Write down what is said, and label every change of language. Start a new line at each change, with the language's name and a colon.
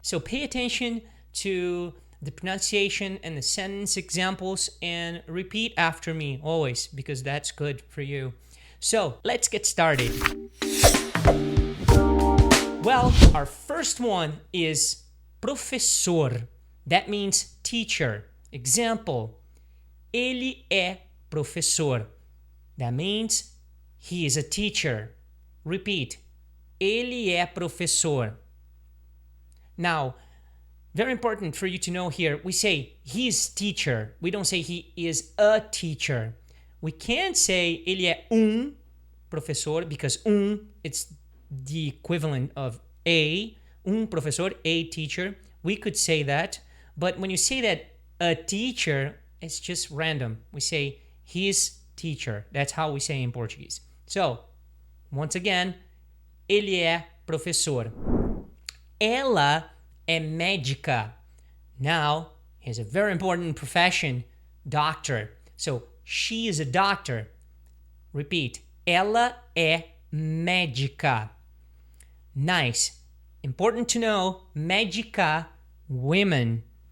English: So pay attention to the pronunciation and the sentence examples and repeat after me always, because that's good for you. So let's get started. Well, our first one is professor. That means teacher.
Portuguese: Example, ele é professor.
English: That means he is a teacher. Repeat,
Portuguese: ele é professor.
English: Now, very important for you to know here, we say he is teacher. We don't say he is a teacher. We can't say
Portuguese: ele é professor,
English: because it's the equivalent of professor, a teacher. We could say that, but when you say that a teacher, it's just random. We say his teacher. That's how we say in Portuguese. So, once again,
Portuguese: ele é professor. Ela é médica.
English: Now, here's a very important profession, doctor. So, she is a doctor. Repeat,
Portuguese: ela é médica.
English: Nice. Important to know, médica, women.